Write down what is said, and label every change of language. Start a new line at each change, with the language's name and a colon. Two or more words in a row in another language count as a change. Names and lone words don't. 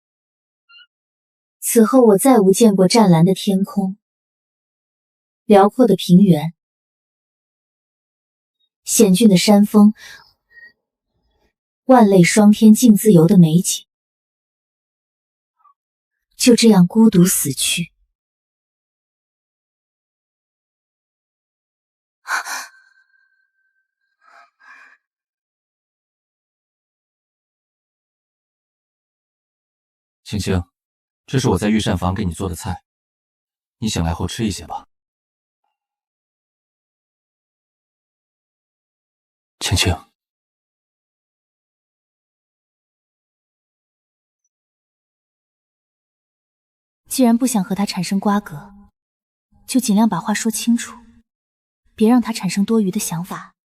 Chinese: 此後我再無見過湛藍的天空，遼闊的平原，險峻的山峰，萬類霜天競自由的美景，就這樣孤獨死去。青青，這是我在御膳房給你做的菜，你醒來後吃一些吧。青青，既然不想和他產生瓜葛，就盡量把話說清楚，別讓他產生多餘的想法。